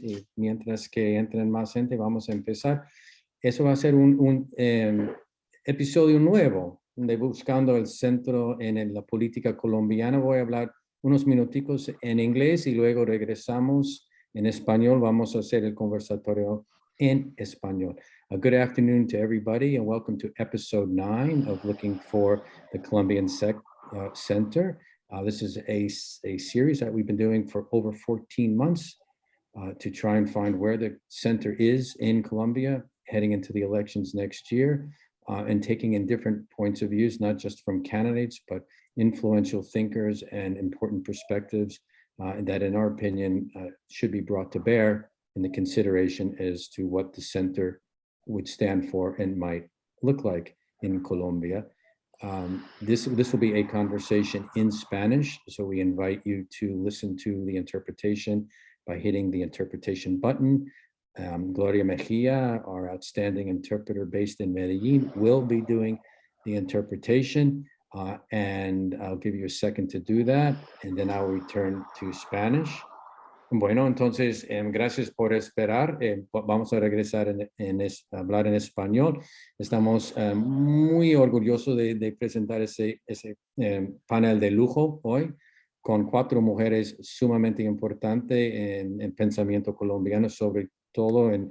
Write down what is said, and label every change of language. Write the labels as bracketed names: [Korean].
[Spanish] Y mientras que entren más gente, vamos a empezar. Eso va a ser un episodio nuevo de Buscando el Centro en la Política Colombiana. Voy a hablar unos minuticos en inglés y luego regresamos en español. Vamos a hacer el conversatorio en español. [English] Good afternoon to everybody and welcome to episode 9 of Looking for the Colombian Center. This is a series that we've been doing for over 14 months to try and find where the center is in Colombia heading into the elections next year, and taking in different points of views, not just from candidates, but influential thinkers and important perspectives that, in our opinion, should be brought to bear in the consideration as to what the center would stand for and might look like in Colombia. This will be a conversation in Spanish, so we invite you to listen to the interpretation by hitting the interpretation button. Gloria Mejia, our outstanding interpreter based in Medellin, will be doing the interpretation, and I'll give you a second to do that, and then I'll return to Spanish. [Spanish] Bueno, entonces, gracias por esperar. Vamos a regresar a hablar en español. Estamos muy orgullosos de presentar ese panel de lujo hoy, con 4 mujeres sumamente importantes en pensamiento colombiano, sobre todo